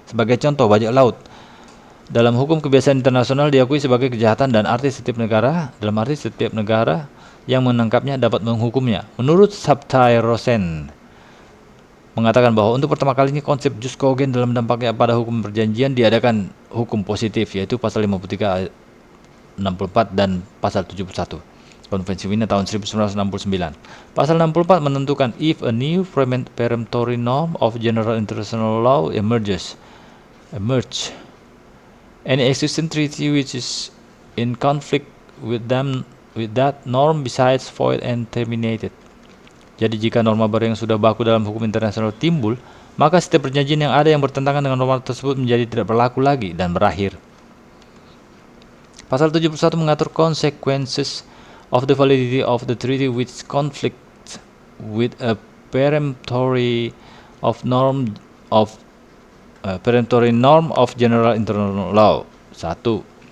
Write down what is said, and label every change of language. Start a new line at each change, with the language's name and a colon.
Indonesian: Sebagai contoh, bajak laut dalam hukum kebiasaan internasional diakui sebagai kejahatan dan dalam arti setiap negara yang menangkapnya dapat menghukumnya. Menurut Sabtai Rosen mengatakan bahwa untuk pertama kalinya konsep jus cogens dalam dampaknya pada hukum perjanjian diadakan hukum positif, yaitu pasal 53 ayat 64 dan pasal 71 Konvensi Wiener tahun 1969. Pasal 64 menentukan
English: if a new peremptory norm of general international law emerge, any existing treaty which is in conflict with that norm besides void and terminated.
Indonesian: Jadi jika norma baru yang sudah baku dalam hukum internasional timbul, maka setiap perjanjian yang ada yang bertentangan dengan norma tersebut menjadi tidak berlaku lagi dan berakhir. Pasal 71 mengatur
English: consequences of the validity of the treaty which conflicts with a peremptory norm of general international law. 1.